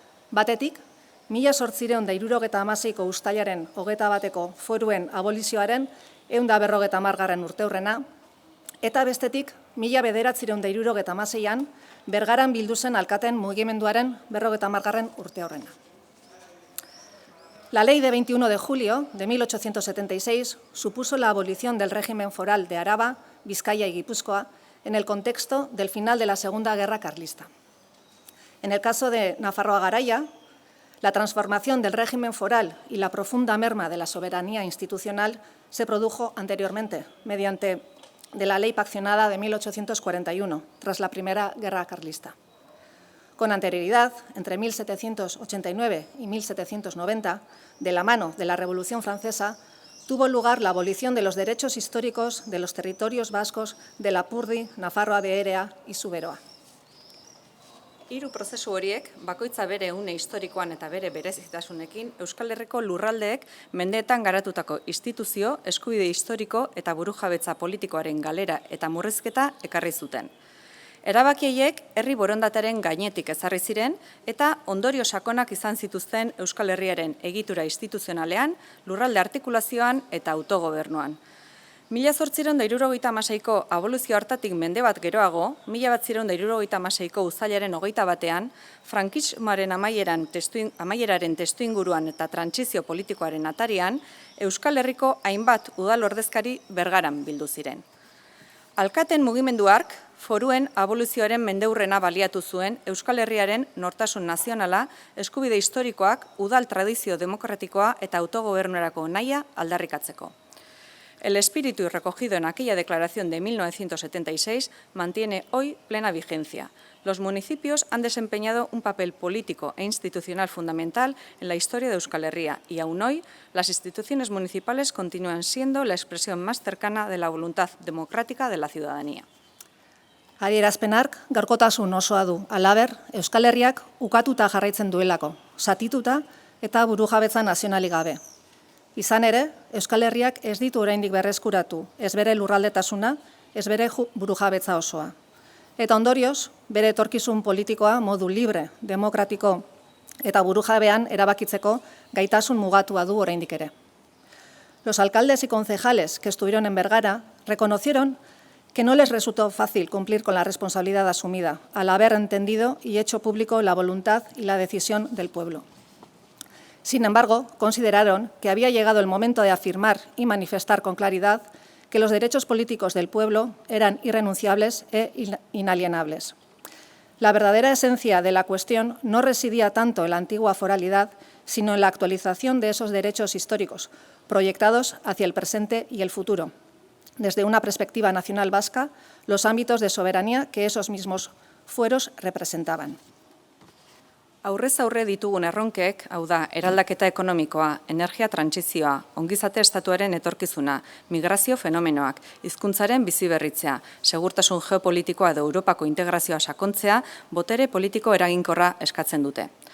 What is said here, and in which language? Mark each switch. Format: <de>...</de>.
<eu>Batetik, 1876ko uztailaren 21ko foruen abolizioaren 150. urteurrena, eta bestetik, 1976an Bergaran bildu zen alkateen mugimenduaren 50. urteurrena.</eu> <es>La Ley de 21 de julio de 1876 supuso la abolición del régimen foral de Araba, Vizcaya y Guipúzcoa en el contexto del final de la Segunda Guerra Carlista. En el caso de Nafarroa Garaia, la transformación del régimen foral y la profunda merma de la soberanía institucional se produjo anteriormente, mediante de la Ley Paccionada de 1841, tras la Primera Guerra Carlista. Con anterioridad, entre 1789 y 1790, de la mano de la Revolución Francesa, tuvo lugar la abolición de los derechos históricos de los territorios vascos de Lapurdi, Nafarroa Beherea y Zuberoa.</es> <eu>Hiru prozesu horiek, bakoitza bere une historikoan eta bere berezitasunekin, Euskal Herriko lurraldeek mendeetan garatutako instituzio, eskubide historiko eta burujabetza politikoaren galera eta murrizketa ekarri zuten. Erabakieiek herri borondataren gainetik ezarri ziren eta ondorio sakonak izan zituzten Euskal Herriaren egitura instituzionalean, lurralde artikulazioan eta autogobernuan. 1876ko aboluzio hartatik mende bat geroago, 1976ko uztailaren 21ean, frankismoaren amaieraren testuinguruan eta trantsizio politikoaren atarian, Euskal Herriko hainbat udal ordezkari Bergaran bildu ziren. Alkateen mugimendu hark, foruen aboluzioaren mendeurrena baliatu zuen Euskal Herriaren nortasun nazionala, eskubide historikoak, udal tradizio demokratikoa eta autogobernuerako nahia aldarrikatzeko.</eu> <es>El espíritu recogido en aquella declaración de 1976 mantiene hoy plena vigencia. Los municipios han desempeñado un papel político e institucional fundamental en la historia de Euskal Herria y aún hoy las instituciones municipales continúan siendo la expresión más cercana de la voluntad democrática de la ciudadanía.</es> <eu>Adierazpenak gaurkotasun osoa du, halaber, Euskal Herriak ukatuta jarraitzen duelako, zatituta eta burujabetza nazionalik gabe. Izan ere, Euskal Herriak ez ditu oraindik berreskuratu, ez bere lurraldetasuna, ez bere burujabetza osoa. Eta ondorioz, bere etorkizun politikoa modu libre, demokratiko eta burujabean erabakitzeko gaitasun mugatua du oraindik ere.</eu> <es>Los alcaldes y concejales que estuvieron en Bergara reconocieron que no les resultó fácil cumplir con la responsabilidad asumida, al haber entendido y hecho público la voluntad y la decisión del pueblo. Sin embargo, consideraron que había llegado el momento de afirmar y manifestar con claridad que los derechos políticos del pueblo eran irrenunciables e inalienables. La verdadera esencia de la cuestión no residía tanto en la antigua foralidad, sino en la actualización de esos derechos históricos, proyectados hacia el presente y el futuro, desde una perspectiva nacional vasca, los ámbitos de soberanía que esos mismos fueros representaban.</es> <eu>Aurrez aurre ditugun erronkek, hau da, eraldaketa ekonomikoa, energia trantsizioa, ongizate estatuaren etorkizuna, migrazio fenomenoak, hizkuntzaren biziberritzea, segurtasun geopolitikoa edo Europako integrazioa sakontzea, botere politiko eraginkorra eskatzen dute.</eu>